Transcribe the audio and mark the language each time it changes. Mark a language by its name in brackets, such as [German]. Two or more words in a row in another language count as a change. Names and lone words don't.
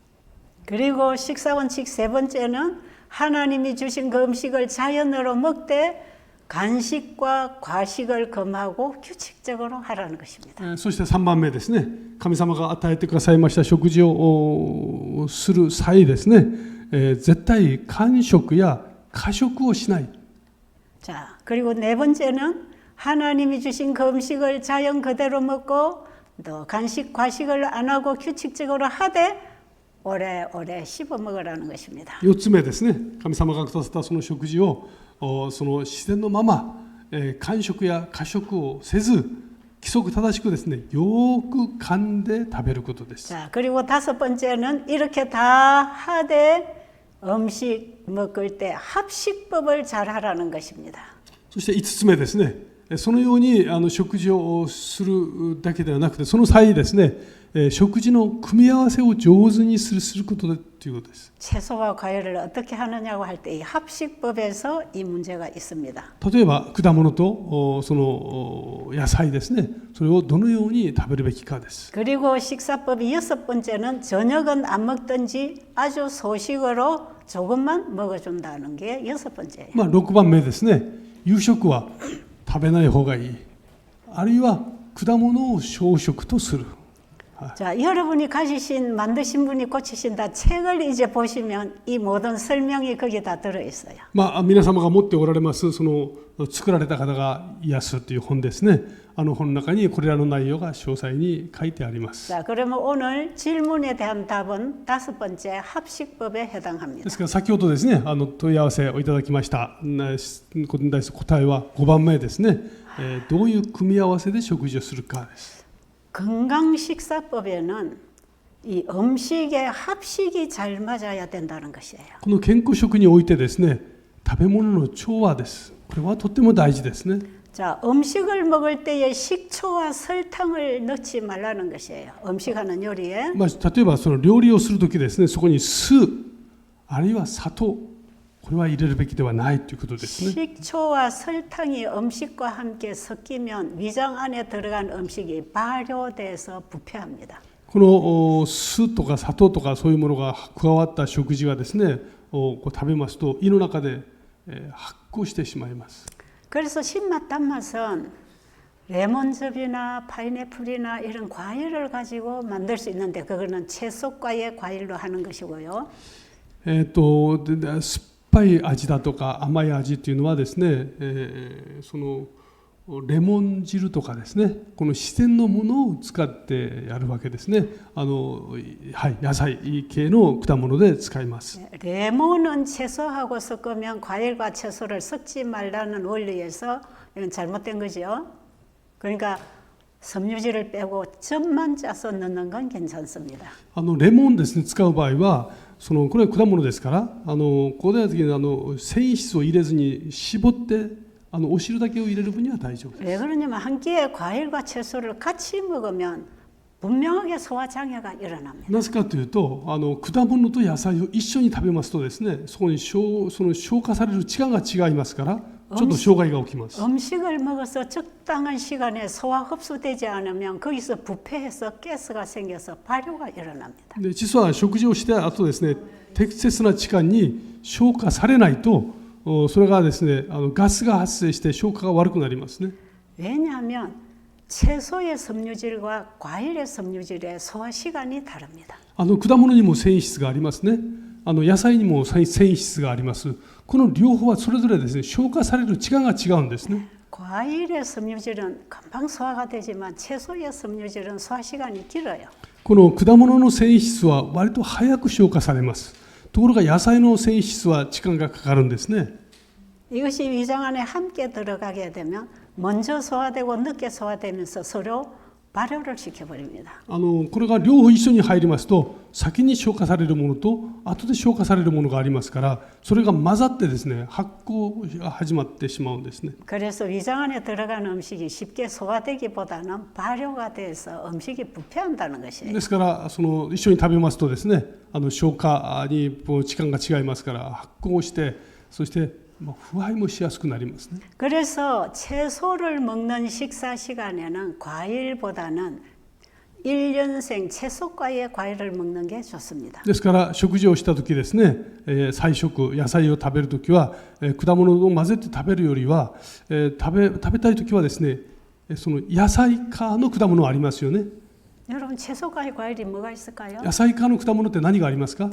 [Korean] 그리고 식사 원칙 세 번째는 하나님이 주신 그 음식을 자연으로 먹되 간식과 과식을 금하고 규칙적으로 하라는 것입니다. [Japanese] そして3番目ですね神様が与えてくださいました食事をする際ですね、絶対間食や過食をしない。 [Korean] 자, 그리고 네 번째는 하나님이 주신 그 음식을 자연 그대로 먹고 또 간식 과식을 안 하고 규칙적으로 하되 오래오래 씹어 먹으라는 것입니다. [Japanese] 4 つ目ですね、神様がくださったその食事をその自然のまま、間食や過食をせず規則正しくですね、よく噛んで食べることです。 [Korean] 자, 그리고 5번째는 이렇게 다 하되 음식 먹을 때 합식법을 잘 하라는 것입니다. [Japanese] そして5つ目ですね、そのように食事をするだけではなくて、その際ですね、食事の組み合わせを上手にすることでということです。 [Korean] 채소와 과일을 어떻게 하느냐고 할 때 이 합식법에서 이 문제가 있습니다. [Japanese] 例えば果物とその野菜ですね、それをどのように食べるべきかです。 [Korean] 그리고 식사법이 6번째는 저녁은 안 먹든지 아주 소식으로 조금만 먹어준다는 게 6번째예요. [Japanese] 6 番目ですね、夕食は食べない方がいい、あるいは果物を小食とする。 [Korean] 자, 여러분이 가지신 만드신 분이 고치신다 책을 이제 보시면 이 모든 설명이 거기에 다 들어 있어요. [Japanese] 皆様が持っておられますその作られた方が癒すという本ですね。本の中にこれらの内容が詳細に書いてあります。 [Korean] 자, 그러면 오늘 질문에 대한 답은 5번째 합식법에 [Japanese] で [Korean] 해당합니다. [Japanese] すから先ほどですね、問い合わせをいただきましたことに対する答えは5番目ですね。どういう組み合わせで食事をするかです。 [Korean] 건강 식사법에는 이 음식의 합식이 잘 맞아야 된다는 것이에요. [Japanese] この健康食においてですね、食べ物の調和です。これはとっても大事ですね。 [Korean] 자, 음식을 먹을 때에 식초와 설탕을 넣지 말라는 것이에요. 음식하는 요리에. [Japanese] 例えばその料理をするときですね、そこに酢あるいは砂糖、これは入れるべきではないということですね。 [Korean] 식초와 설탕이 음식과 함께 섞이면 위장 안에 들어간 음식이 발효돼서 부패합니다. [Japanese] この酢とか砂糖とかそういうものが加わった食事がですね、食べますと胃の中で発酵してしまいます。 [Korean] 그래서 신맛 단맛은 레몬즙이나 파인애플이나 이런 과일을 가지고 만들 수 있는데 그거는 채소과의 과일로 하는 것이고요. [Japanese] 酸っぱい味だとか甘い味というのはですね、そのレモン汁とかですね、この自然のものを使ってやるわけですね。野菜系の果物で使います。 [Korean] 레몬은 채소하고 섞으면 과일과 채소를 섞지 말라는 원리에서 이건 잘못된 거죠. 그러니까 섬유질을 빼고 즙만 짜서 넣는 건 괜찮습니다. [Japanese] レモンですね、使う場合はこれは果物ですから、ここでは繊維質を入れずに絞ってお汁だけを入れる分には大丈夫です。 [Korean] 왜 그러냐면 한 끼에 과일과 채소를 같이 먹으면 분명하게 소화장애가 일어납니다. [Japanese] なぜかというと、果物と野菜を一緒に食べますとですね、そこにその消化される時間が違いますから、ちょっと障害が起きます。 [Korean] 음식을 먹어서 적당한 시간에 소화 흡수되지 않으면 거기서 부패해서 가스가 생겨서 발효가 일어납니다. [Japanese] で実は食事をした後ですね、適切な時間に消化されないと、それがですね、ガスが発生して消化が悪くなりますね。 [Korean] 왜냐하면 채소의 섬유질과 과일의 섬유질의 소화 시간이 다릅니다. [Japanese] 果物にも繊維質がありますね。野菜にも繊維質があります。この両方はそれぞれですね、消化される時間が違うんですね。 [Korean] 과일의 섬유질은 금방 소화가 되지만 채소의 섬유질은 소화 시간이 길어요. [Japanese] この果物の繊維質は割と早く消化されます。ところが野菜の繊維質は時間がかかるんですね。 [Korean] 이것이 위장 안에 함께 들어가게 되면 먼저 소화되고 늦게 소화되면서 서로 발효를 시켜버립니다. [Japanese] これが両方一緒に入りますと、先に消化されるものと後で消化されるものがありますから、それが混ざってですね、発酵が始まってしまうんですね。 [Korean] 그래서 위장 안에 들어가는 음식이 쉽게 소화되기보다는 발효가 돼서 음식이 부패한다는 것이에요. [Japanese] ですから一緒に食べますとですね、消化に時間が違いますから発酵して、そして腐敗もしやすくなりますね。 [Korean] 그래서 채소를 먹는 식사 시간에는 과일보다는 1년생 채소과의 과일을 먹는 게 좋습니다. [Japanese] ですから食事をした時ですね、菜食野菜を食べる時は、果物を混ぜて食べるよりは、食べたい時はですね、その野菜科の果物ありますよね。 [Korean] 여러분 채소과의 과일이 뭐가 있을까요? [Japanese] 野菜科の果物って何がありますか？